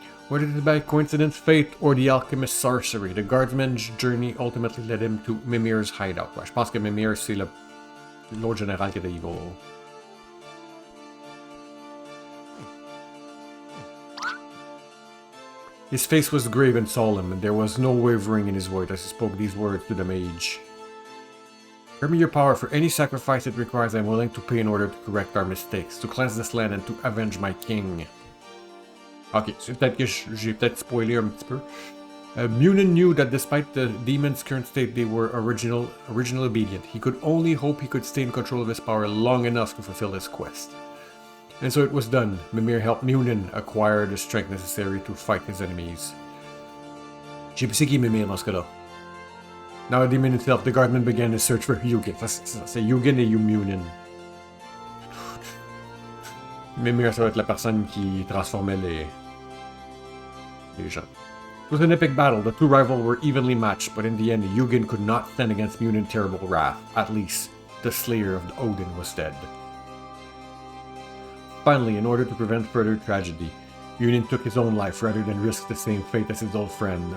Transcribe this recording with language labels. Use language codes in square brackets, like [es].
[en] Whether it is by coincidence, fate, or the alchemist's sorcery, the guardsman's journey ultimately led him to Mimir's hideout. [fr] Ouais, je pense que Mimir, c'est l'autre général qui était evil. [en] His face was grave and solemn, and there was no wavering in his voice as he spoke these words to the mage. Grant me your power for any sacrifice it requires. I am willing to pay in order to correct our mistakes, to cleanse this land, and to avenge my king. [fr] Ok, c'est peut-être que j'ai peut-être spoilé un petit peu. [en] Munin knew that despite the demon's current state, they were originally obedient. He could only hope he could stay in control of his power long enough to fulfill his quest. And so it was done. Mimir helped Munin acquire the strength necessary to fight his enemies. [fr] J'ai pensé qui est Mimir dans ce cas-là. [en] Now a demon himself, the guardman began his search for Hugin. [fr] C'est Hugin et Munin. Mimir, ça va être la personne qui transformait les gens. [en] It was an epic battle. The two rivals were evenly matched, but in the end, Hugin could not stand against Munin's terrible wrath. At least, the slayer of Odin was dead. Finally, in order to prevent further tragedy, Munin took his own life rather than risk the same fate as his old friend.